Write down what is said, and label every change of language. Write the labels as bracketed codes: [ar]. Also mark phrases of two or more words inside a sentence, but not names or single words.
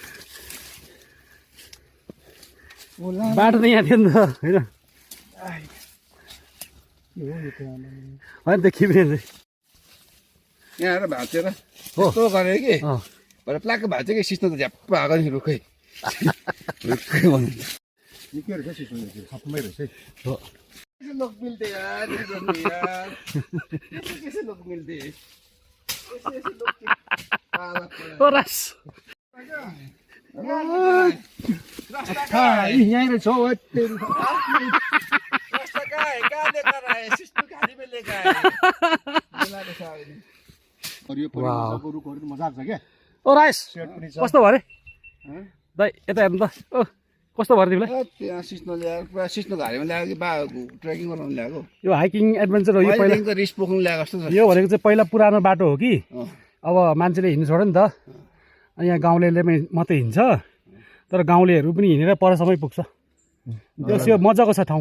[ne] बाटो त यहाँ थियो नि त होइन देखि पनि यहाँ आएर भाँचेर यस्तो गरेँ कि भरे प्लाक्क भाँच्यो कि सिस्नो त झ्याप्प आएको नि रुखै रुखै भन्नु निकै रहेछ सिस्नो सबै रहेछ है हो [hi] कैसे लोग मिलते यार यार कैसे लोग मिलते ऐसे लोग [ne] ओ रास यहीँ रहेछ हौ [hi] रास्ता कहाँ है कहाँ लेकर आए सिस्नो खाली में लेकर आए [ne] और यो परिवारको रुखहरू मजा आउँछ क्या ओ राइस कस्तो भयो अरे दाइ यता हेर्नु त ओ कस्तो भयो तिमीलाई त्यहाँ सिस्नो ल्याएर पुरा सिस्नो घारीमा ल्याएको कि बा ट्रेकिङ गराउनु ल्याएको यो [en] hiking adventure [ne] हो यो पहिला त रिस पोख्नु ल्याएको जस्तो छ यो भनेको चाहिँ पहिला पुरानो बाटो हो कि अब मान्छेले हिँड्नु छोड्यो नि त अनि यहाँ गाउँलेले मात्रै हिँड्छ तर गाउँलेहरू पनि हिँडेर परसम्मै पुग्छ त्यो मजाको छ ठाउँ